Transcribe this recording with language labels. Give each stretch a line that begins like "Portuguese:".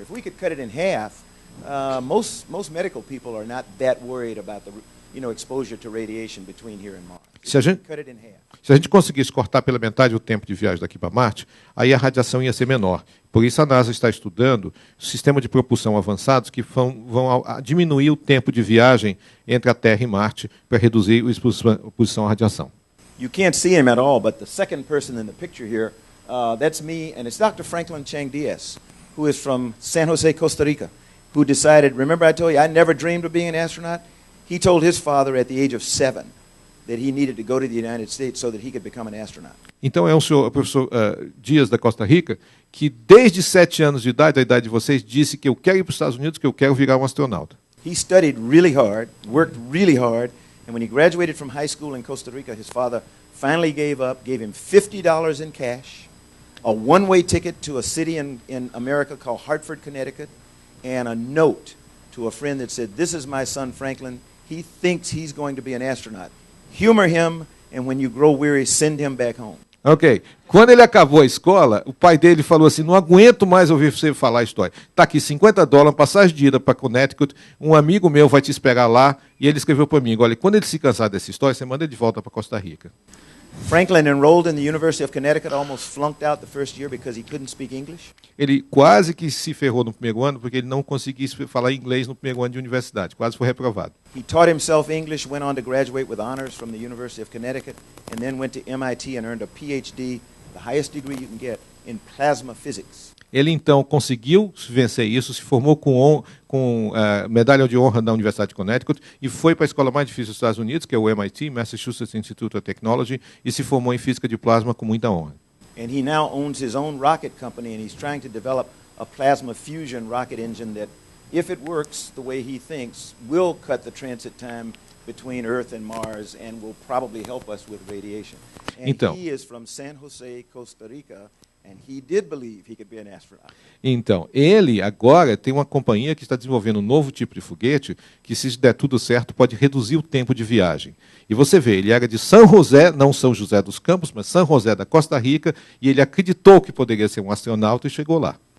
English: If we could cut it in half, most medical people are not that worried about the exposure to radiation between here and Mars.
Portuguese: Se a gente conseguisse cortar pela metade o tempo de viagem daqui para Marte, aí a radiação ia ser menor. Por isso a NASA está estudando sistemas de propulsão avançados que vão diminuir o tempo de viagem entre a Terra e Marte para reduzir a exposição à radiação.
English: You can't see him at all, but the second person in the picture here That's me, and it's Dr. Franklin Chang Diaz, who is from San Jose, Costa Rica, who decided, remember I told you I never dreamed of being an astronaut? He told his father at the age of 7 that he needed to go to the United States so that he could become an astronaut.
Portuguese: Então é o professor Dias da Costa Rica, que desde 7 anos de idade, a idade de vocês, disse que eu quero ir para os Estados Unidos, que eu quero virar um astronauta.
English: He studied really hard, worked really hard, and when he graduated from high school in Costa Rica, his father finally gave him $50 in cash, a one-way ticket to a city in America called Hartford, Connecticut, and a note to a friend that said, "This is my son Franklin. He thinks he's going to be an astronaut. Humor him, and when you grow weary, send him back home." Ok.
Portuguese: Quando ele acabou a escola, o pai dele falou assim, não aguento mais ouvir você falar a história. Está aqui $50, passagem de ida para Connecticut, um amigo meu vai te esperar lá, e ele escreveu para mim, olha, quando ele se cansar dessa história, você manda ele de volta para Costa Rica.
English: Franklin enrolled in the University of Connecticut, almost flunked out the first year because he couldn't speak English.
Portuguese: Ele quase que se ferrou no primeiro ano, porque ele não conseguia falar inglês no primeiro ano de universidade, quase foi reprovado.
English: He taught himself English, went on to graduate with honors from the University of Connecticut, and then went to MIT and earned a PhD, the highest degree you can get, in plasma physics.
Portuguese: Ele, então, conseguiu vencer isso, se formou com medalha de honra da Universidade de Connecticut e foi para a escola mais difícil dos Estados Unidos, que é o MIT, Massachusetts Institute of Technology, e se formou em física de plasma com muita honra.
English: And he now owns his own rocket company, and he's trying to develop a plasma fusion rocket engine that, if it works the way he thinks, will cut the transit time between Earth and Mars and will probably help us with radiation. And
Portuguese: então,
English: he is from San Jose, Costa Rica, and he did believe he could be an astronaut.
Portuguese: Então, ele agora tem uma companhia que está desenvolvendo um novo tipo de foguete que, se der tudo certo, pode reduzir o tempo de viagem. E você vê, ele era de São José, não São José dos Campos, mas São José da Costa Rica, e ele acreditou que poderia ser um astronauta e chegou lá.